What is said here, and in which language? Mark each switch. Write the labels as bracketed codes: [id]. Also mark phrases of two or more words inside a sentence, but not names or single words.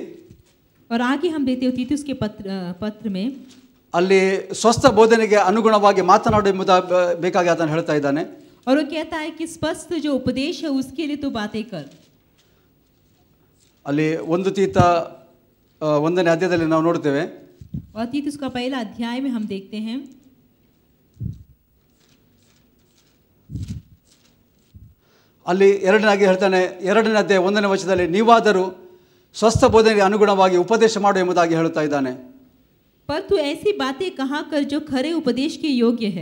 [hi] और आगे हम देखते हो तीतुस के पत्र में [kn] ಅಲ್ಲಿ ಸ್ವಸ್ಥ ಬೋಧನೆಗೆ ಅನುಗುಣವಾಗಿ ಮಾತನಾಡು ಬೇಕಾಗಿ ಆತನು ಹೇಳ್ತಾ ಇದ್ದಾನೆ. [hi] और वो कहता है कि स्पष्ट जो उपदेश है उसके लिए तू बातें कर. [kn] ಅಲ್ಲಿ 1 ತೀತ 1ನೇ ಅಧ್ಯಾಯದಲ್ಲಿ ನಾವು ನೋಡ್ತೇವೆ, [hi] और तीतुस का पहला अध्याय में हम देखते हैं, [kn] ಅಲ್ಲಿ 2ನೇ ಹೇಳ್ತಾನೆ, 2ನೇ ಅಧ್ಯಾಯ 1ನೇ ವಚನದಲ್ಲಿ, ನೀವಾದರೂ ಸ್ವಸ್ಥ ಬೋಧನೆಗೆ ಅನುಗುಣವಾಗಿ ಉಪದೇಶ ಮಾಡು ಎಂಬುದಾಗಿ ಹೇಳ್ತಾ ಇದ್ದಾನೆ. [hi] पर तू ऐसी बातें कहा कर जो खरे उपदेश के योग्य है.